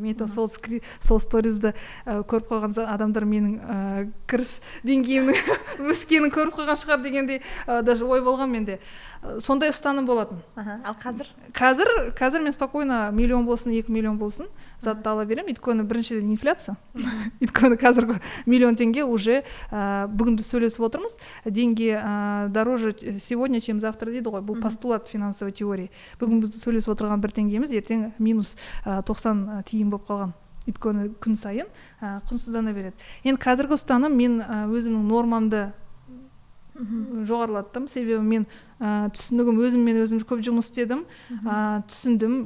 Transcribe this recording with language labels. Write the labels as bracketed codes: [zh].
[kk] Мен сол сторизді көріп қойған адамдар менің кіріс деңгейімнің өскенін көріп қойған шығар дегенде даже ой болған менде. Сондай ұстаным болатын. Ал қазір? Қазір мен спокойно миллион болсын, 2 миллион болсын, затты ала беремін. Өйткені біріншіден инфляция. Өйткені қазір миллион теңге уже бүгін біз сөйлесіп отырмыз. [ru] Деньги дороже сегодня, чем завтра [kk] дейді ғой. Бұл постулат [ru] финансовой теории. [kk] Бүгін біз сөйлесіп отырған бір теңгеміз ертең минус 90 тиын болып қалған. Өйткені күн сайын құнсыздана береді. Енді қазіргі ұстаным мен өзімнің нормамды жоғарылаттым, себебі мен түсінігім өзіммен өзім көп жұмыс істедім, түсіндім.